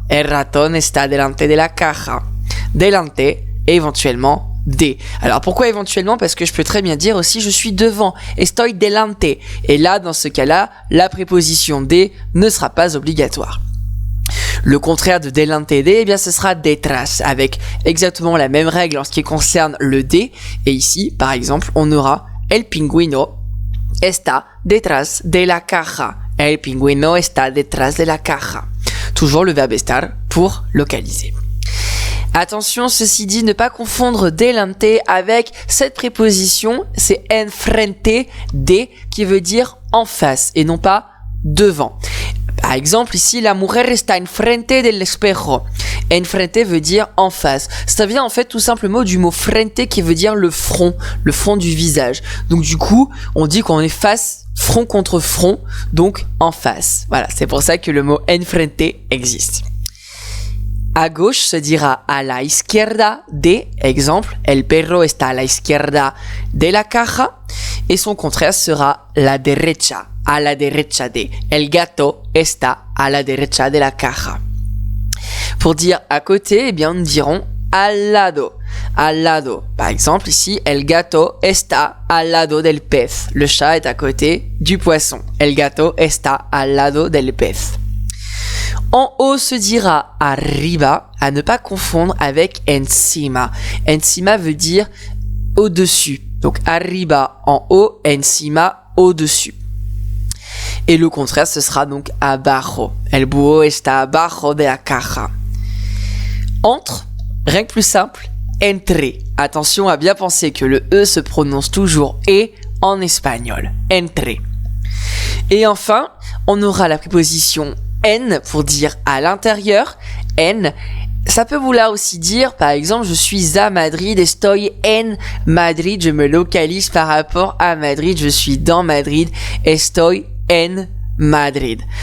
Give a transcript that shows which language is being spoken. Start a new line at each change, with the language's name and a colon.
Spanish: El ratón está delante de la caja.
French: Delante et éventuellement de. Alors pourquoi éventuellement? Parce que je peux très bien dire aussi je suis devant,
Spanish: estoy delante.
French: Et là, dans ce cas-là, la préposition de ne sera pas obligatoire. Le contraire de delante de, ce sera detrás, avec exactement la même règle en ce qui concerne le de. Et ici, par exemple, on aura
Spanish: el pingüino está detrás de la caja. El pingüino está detrás de la caja.
French: Toujours le verbe estar pour localiser. Attention, ceci dit, ne pas confondre delante avec cette préposition, c'est enfrente de qui veut dire en face et non pas devant. Par exemple, ici,
Spanish: la mujer está enfrente del espejo.
French: Enfrente veut dire en face. Ça vient en fait tout simplement du mot frente qui veut dire le front du visage. Donc du coup, on dit qu'on est face, front contre front, donc en face. Voilà, c'est pour ça que le mot enfrente existe. À gauche se dira
Spanish: a la izquierda de, exemple, el perro está a la izquierda de la caja,
French: et son contraire sera
Spanish: la derecha, a la derecha de, el gato está a la derecha de la caja.
French: Pour dire à côté, nous dirons al lado.
Spanish: Al lado.
French: Par exemple, ici,
Spanish: el gato está al lado del pez.
French: Le chat est à côté du poisson.
Spanish: El gato está al lado del pez.
French: En haut se dira arriba, à ne pas confondre avec encima. Encima veut dire au-dessus. Donc arriba en haut, encima au-dessus. Et le contraire, ce sera donc abajo.
Spanish: El búho está abajo de la caja.
French: Entre, rien que plus simple, entre. Attention à bien penser que le E se prononce toujours E en espagnol. Entre. Et enfin, on aura la préposition en pour dire à l'intérieur. En, ça peut vouloir aussi dire, par exemple, je suis à Madrid,
Spanish: estoy en Madrid,
French: je me localise par rapport à Madrid, je suis dans Madrid, estoy en Madrid.